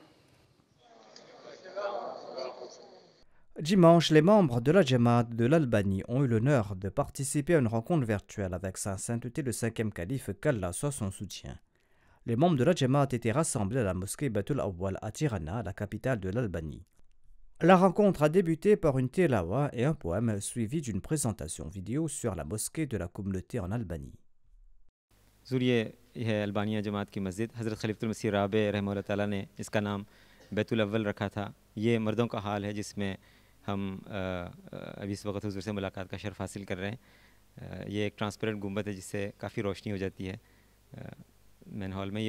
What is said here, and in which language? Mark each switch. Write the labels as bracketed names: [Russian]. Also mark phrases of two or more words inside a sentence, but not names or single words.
[French] Dimanche, les membres de la Jamaat de l'Albanie ont eu l'honneur de participer à une rencontre virtuelle avec Sa Sainteté le 5e Calife, qu'Allah soit son soutien. Les membres de la Jamaat étaient rassemblés à la mosquée Batul Awwal à Tirana, la capitale de l'Albanie. La rencontre a débuté par une tilawa et un poème suivi d'une présentation vidéo sur la mosquée de la communauté en Albanie. [Urdu] حضور یہ ہے البانیہ جماعت کی مسجد. حضرت خلیفۃ المسیح رابع [Arabic] رحمہ اللہ تعالیٰ [Urdu] نے اس کا نام بیت الاول رکھا تھا. یہ مردوں کا حال ہے جس میں ہم ابھی اس وقت حضور سے ملاقات کا شرف حاصل کر رہے ہیں. یہ ایک ٹرانسپیرنٹ گنبد ہے جس سے کافی روشنی ہو جاتی ہے [English] main hall [Urdu] میں.